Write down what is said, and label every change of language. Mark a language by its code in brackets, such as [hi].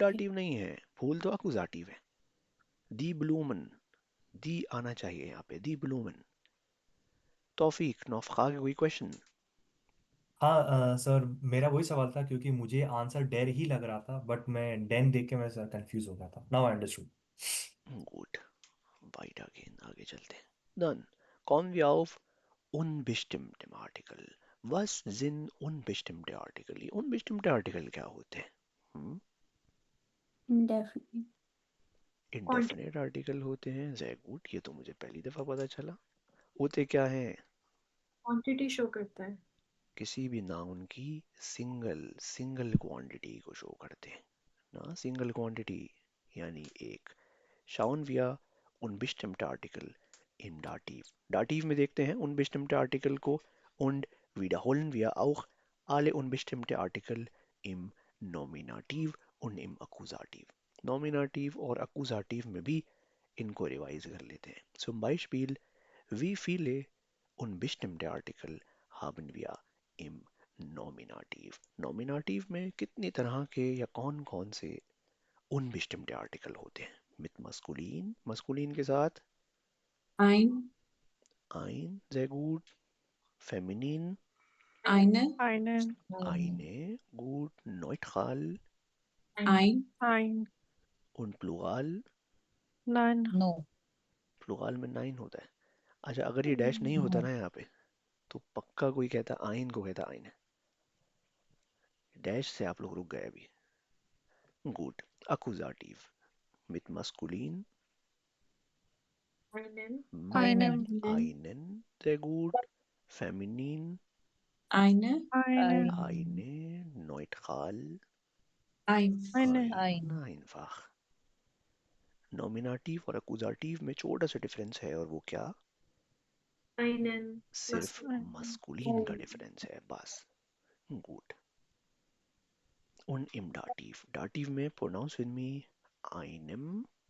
[hi] Dative नहीं है, फूल तो अकुजाटिव है. दी ब्लूमन, दी आना चाहिए यहाँ पे, दी ब्लूमन. तौफीक, नौफखा के कोई क्वेश्चन? हाँ सर, मेरा वही सवाल था क्योंकि मुझे आंसर डेर ही लग रहा था, बट मैं डेन देख के मैं कंफ्यूज हो गया था. [en] Now I understood. [de] Gut, weitergehen, [hi] आगे चलते हैं. [de] Dann kommen wir auf unbestimmte Artikel. Was sind unbestimmte Artikel? [hi] ये unbestimmte Artikel क्या होते हैं? [en] Indefinite. [hi] Indefinite article होते हैं. [de] Sehr gut, [hi] ये तो मुझे पहली दफा पता चला. होते क्या हैं? क्वांटिटी शो करता है. किसी भी नाउन की सिंगल क्वांटिटी को शो करते हैं ना. सिंगल क्वांटिटी यानी एक. [de] Schauen wir unbestimmte Artikel im Dativ. Dativ [hi] में देखते हैं [de] unbestimmte Artikel को und wiederholen wir auch alle unbestimmte Artikel im Nominativ und im Akkusativ. [hi] Nominativ और Akkusativ में भी इनको रिवाइज कर लेते हैं. [de] Zum Beispiel, wie viele unbestimmte Artikel haben wir im Nominativ? [hi] Nominativ में कितनी तरह के या कौन कौन से unbestimmte Artikel होते हैं? [de] Mit maskulin, maskulin [hi] के साथ [de] Ein. sehr gut. Feminin, Eine. eine, gut. Neutral Ein. und Plural, No. [hi] Plural में nine होता है. अच्छा, अगर ये डैश नहीं होता ना यहाँ पे, तो पक्का कोई कहता आइन को कहता आइन. डैश से आप लोग रुक गए अभी. [de] Gut. [hi] Akkusativ. [de] Mit maskulin, einen, sehr gut. Feminin, Eine. eine, neutral, Ein. Ein. einfach. [hi] Nominative और अकुजाटिव में छोटा सा डिफरेंस है, और वो क्या? सिर्फ मस्कुलिन का डिफरेंस है बस. [de] गुड. Und im Dativ. [en] Dativ में pronounce with me einem,